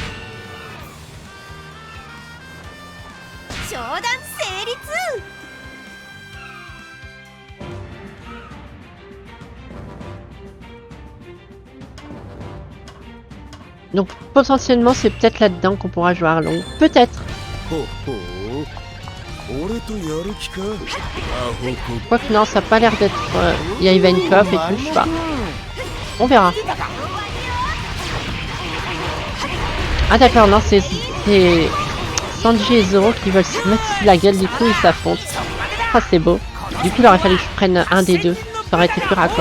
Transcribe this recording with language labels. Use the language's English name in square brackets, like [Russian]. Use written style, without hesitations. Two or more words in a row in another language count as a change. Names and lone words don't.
[French] Donc potentiellement c'est peut-être là-dedans qu'on pourra jouer Arlong. Peut-être. [Japanese] 俺とやる気かアホこ [French] Quoique non, ça a pas l'air d'être... Il y a Ivankov et tout, je sais pas. On verra. Ah d'accord, non, c'est Sanji et Zoro qui veulent se mettre sur la gueule, du coup ils s'affrontent. Ah c'est beau. Du coup il aurait fallu que je prenne un des deux, ça aurait été plus raccord.